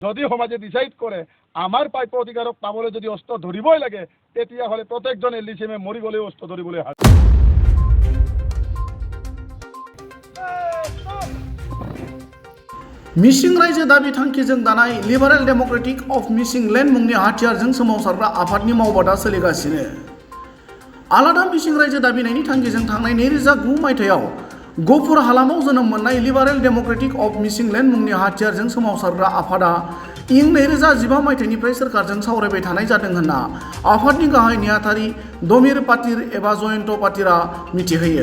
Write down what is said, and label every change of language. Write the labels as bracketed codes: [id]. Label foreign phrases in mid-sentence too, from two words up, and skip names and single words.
[as] যদি সমাজে ডিসাইড কৰে আমাৰ প্ৰাপ্য অধিকাৰক পাবলৈ যদি অস্ত্ৰ ধৰিবই লাগে তেতিয়াহ'লে প্ৰত্যেকজন LDCMে মৰি গ'লেও অস্ত্ৰ ধৰিবলৈ হাত [brx] मिसिं रायजो दाबि थांखिजों दानाय लिबारेल डेमोक्रेटिक अफ मिसिं लेन्ड मुंनि हाथियारजों सोमावसारग्रा आफादनि मावबादा सोलिगासिनो। आलादा मिसिं रायजो दाबिनायनि थांखिजों थांनाय 2009 मायथाइयाव गफुर हालामाव जोनोम मोननाय लिबारेल डेमोक्रेटिक अफ मिसिं लेन्ड मुंनि हाथियारजों सोमावसारग्रा आफादा इं 2015 मायथाइनिफ्राय सोरखारजों सावरायबाय थानाय जादों होनना आफादनि गाहाय नेहाथारि दमिर पातिर एबा जयन्त पातिरा मिथिहोयो।